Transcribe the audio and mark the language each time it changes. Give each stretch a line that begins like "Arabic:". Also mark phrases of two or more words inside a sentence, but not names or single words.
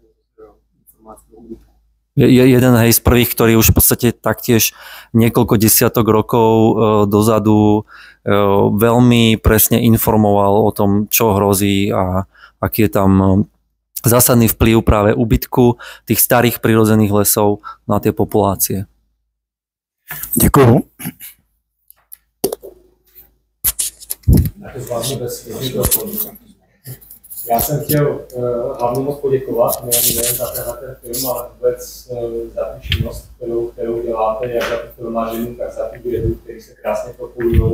Slovak: Je jeden z prvých, ktorý už v podstate taktiež niekoľko desiatok rokov dozadu veľmi presne informoval o tom, čo hrozí a aký je tam zásadný vplyv práve úbytku tých starých prírodzených lesov na tie populácie.
Czech: Děkuju. Já jsem chtěl hlavně moc poděkovat, nejen za ten film, ale vůbec za tu činnost, kterou děláte, jak za tu filmařinu, tak za tu vědu, který se krásně propojují.